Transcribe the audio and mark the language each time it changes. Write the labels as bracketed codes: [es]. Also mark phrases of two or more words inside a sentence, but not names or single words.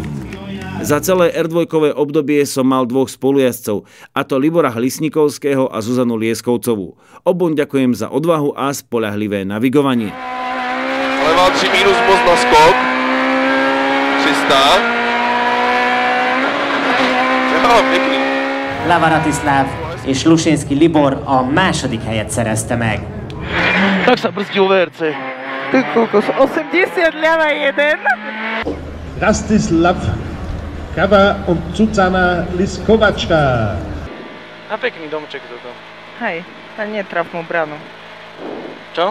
[sk] Za celé R2-kové obdobie som mal dvoch spolujazdcov, a to Libora Hlisnikovského a Zuzanu Lieskovcovú. Obom ďakujem za odvahu a spoľahlivé navigovanie. Ale má 3 mínus most na skok. 300. Ja, pekný. [hu] Lavaratislav és Lusinski Libor a második helyet szerezte meg. [sk] Tak sa brzdil VRC. Ty kokos, 80 ľava 1. Rastislav Kava und Zuzana Liskovačka. A pekný domček toto. Hej, a netraf mu branu. Čo?